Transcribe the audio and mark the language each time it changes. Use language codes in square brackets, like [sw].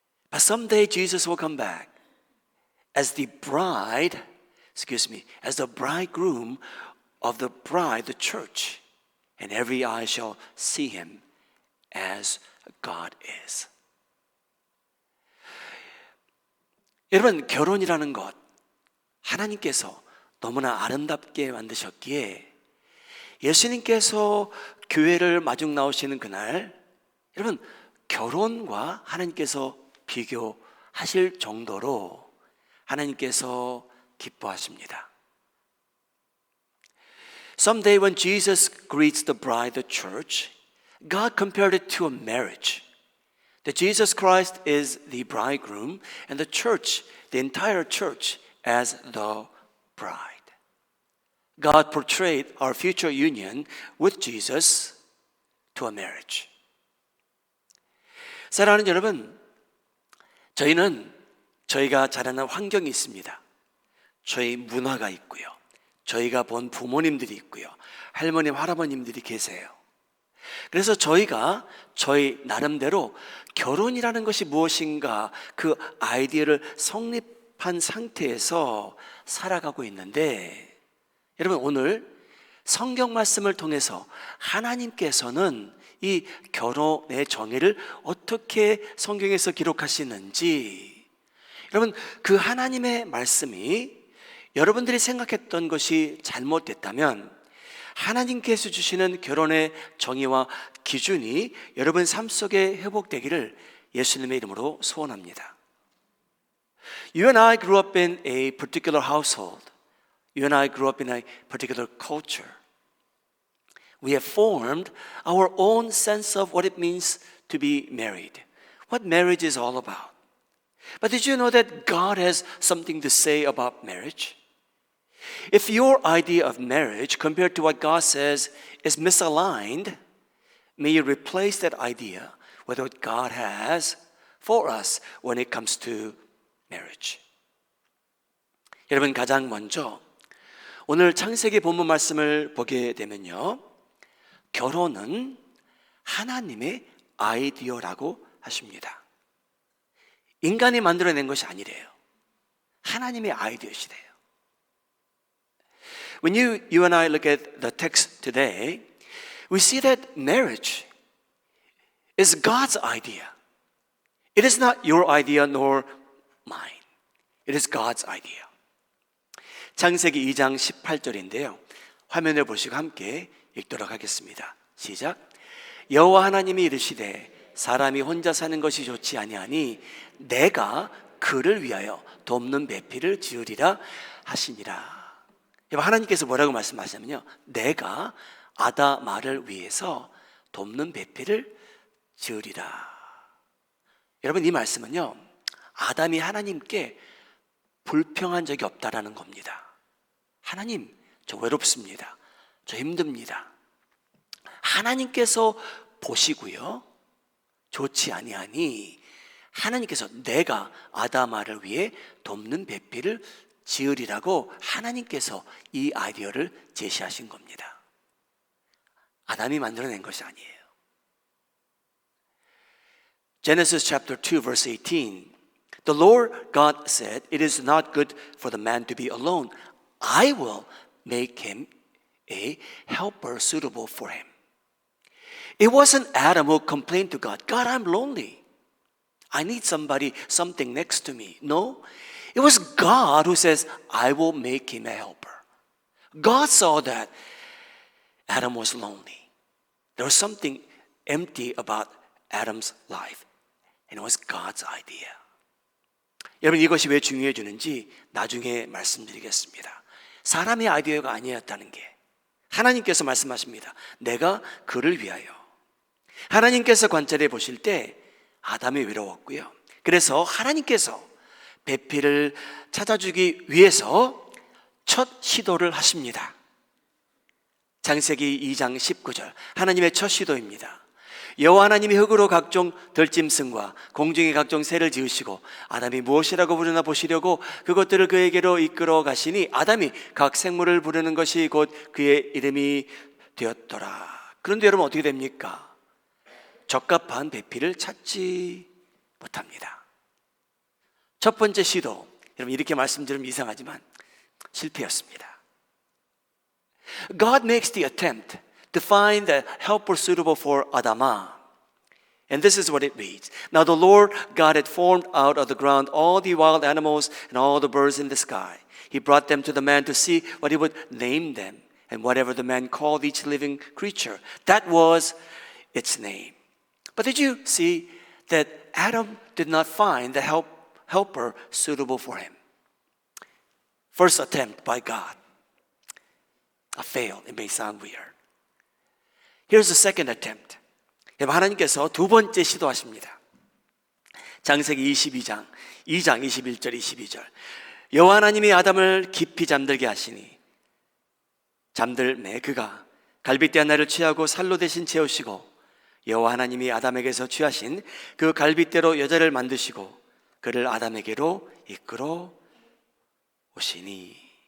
[en] But someday Jesus will come back as the bridegroom of the bride, the church. And every eye shall see him as God is. [ko] 여러분 결혼이라는 것 하나님께서 너무나 아름답게 만드셨기에 예수님께서 교회를 마중 나오시는 그날 여러분 결혼과 하나님께서 비교하실 정도로 하나님께서 기뻐하십니다. [en] Someday when Jesus greets the bride, the church, God compared it to a marriage. That Jesus Christ is the bridegroom and the church, the entire church, as the bride. God portrayed our future union with Jesus to a marriage. [ko] 사랑하는 여러분, 저희가 자라는 환경이 있습니다. 저희 문화가 있고요. 저희가 본 부모님들이 있고요. 할머님, 할아버님들이 계세요. 그래서 저희가 저희 나름대로 결혼이라는 것이 무엇인가 그 아이디어를 성립한 상태에서 살아가고 있는데, 여러분 오늘 성경 말씀을 통해서 하나님께서는 이 결혼의 정의를 어떻게 성경에서 기록하시는지, 여러분 그 하나님의 말씀이 여러분들이 생각했던 것이 잘못됐다면 하나님께서 주시는 결혼의 정의와 기준이 여러분 삶 속에 회복되기를 예수님의 이름으로 소원합니다. [en] You and I grew up in a particular household. You and I grew up in a particular culture. We have formed our own sense of what it means to be married, what marriage is all about. But did you know that God has something to say about marriage? If your idea of marriage compared to what God says is misaligned, may you replace that idea with what God has for us when it comes to marriage. [ko] 여러분 가장 먼저 오늘 창세기 본문 말씀을 보게 되면요, 결혼은 하나님의 아이디어라고 하십니다. 인간이 만들어낸 것이 아니래요. 하나님의 아이디어시래요. [en] When you and I look at the text today, we see that marriage is God's idea. It is not your idea nor mine. It is God's idea. [ko] 창세기 2장 18절인데요. 화면을 보시고 함께 읽도록 하겠습니다. 시작. 여호와 하나님이 이르시되 사람이 혼자 사는 것이 좋지 아니하니 내가 그를 위하여 돕는 배필을 지으리라 하시니라. 하나님께서 뭐라고 말씀하시냐면요, 내가 아담아를 위해서 돕는 배필을 지으리라. 여러분 이 말씀은요, 아담이 하나님께 불평한 적이 없다라는 겁니다. 하나님, 저 외롭습니다. 저 힘듭니다. 하나님께서 보시고요, 좋지 아니하니 하나님께서 내가 아담아를 위해 돕는 배필을 지으리라고 하나님께서 이 아이디어를 제시하신 겁니다. 아담이 만들어낸 것이 아니에요. [en] Genesis chapter 2 verse 18. The Lord God said, "It is not good for the man to be alone. I will make him a helper suitable for him." It wasn't Adam who complained to God, "God, I'm lonely. I need something next to me." No, it was God who says, "I will make him a helper." God saw that Adam was lonely. There was something empty about Adam's life, and it was God's idea. [ko] 여러분 이것이 왜 중요해지는지 나중에 말씀드리겠습니다. 사람의 아이디어가 아니었다는 게 하나님께서 말씀하십니다. 내가 그를 위하여. 하나님께서 관찰해 보실 때 아담이 외로웠고요. 그래서 하나님께서 배필을 찾아주기 위해서 첫 시도를 하십니다. 창세기 2장 19절, 하나님의 첫 시도입니다. 여호와 하나님이 흙으로 각종 들짐승과 공중의 각종 새를 지으시고 아담이 무엇이라고 부르나 보시려고 그것들을 그에게로 이끌어 가시니 아담이 각 생물을 부르는 것이 곧 그의 이름이 되었더라. 그런데 여러분 어떻게 됩니까? 적합한 배필을 찾지 못합니다. 첫 번째 시도, 여러분 이렇게 말씀드리면 이상하지만 실패였습니다. [en] God makes the attempt to find a helper suitable for Adamah. And this is what it reads. Now the Lord God had formed out of the ground all the wild animals and all the birds in the sky. He brought them to the man to see what he would name them. And whatever the man called each living creature, that was its name. But did you see that Adam did not find the helper suitable for him? First attempt by God. Failed. It may sound weird. Here's the second attempt. [ko] 하나님께서 두 번째 시도하십니다. 창세기 22장 2장 21절 22절. 여호와 하나님이 아담을 깊이 잠들게 하시니 잠들매 그가 갈빗대 하나를 취하고 살로 대신 채우시고 여호와 하나님이 아담에게서 취하신 그 갈빗대로 여자를 만드시고 그를 아담에게로 이끌어 오시니.